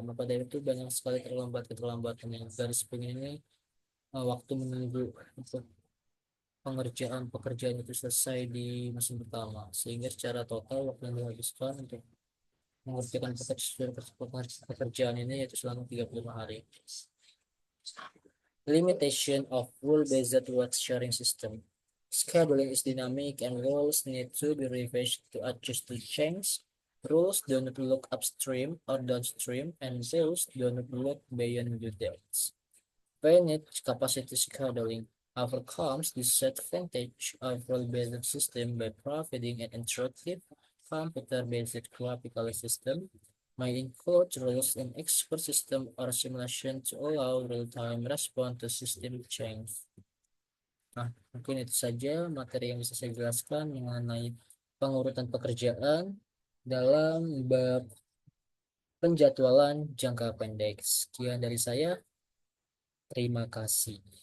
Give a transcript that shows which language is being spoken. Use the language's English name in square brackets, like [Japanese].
[Indonesian] Maka dari itu banyak sekali keterlambatan yang garis pun ini waktu menunggu untuk pengerjaan pekerjaan itu selesai di mesin pertama, sehingga secara total waktu yang dihabiskan untuk mengerjakan pekerjaan ini yaitu selama 35 hari. [English] Limitation of rule-based work sharing system. Scheduling is dynamic and rules need to be revised to adjust to change. Rules do not look upstream or downstream, and rules do not look beyond due dates. Finite capacity scheduling overcomes this disadvantage of rule-based system by providing an interactive, computer-based graphical system may include rules in expert system or simulation to allow real-time response to system change. [Indonesian] Nah, mungkin itu saja materi yang bisa saya jelaskan mengenai pengurutan pekerjaan dalam bab penjadwalan jangka pendek. Sekian dari saya. Terima kasih.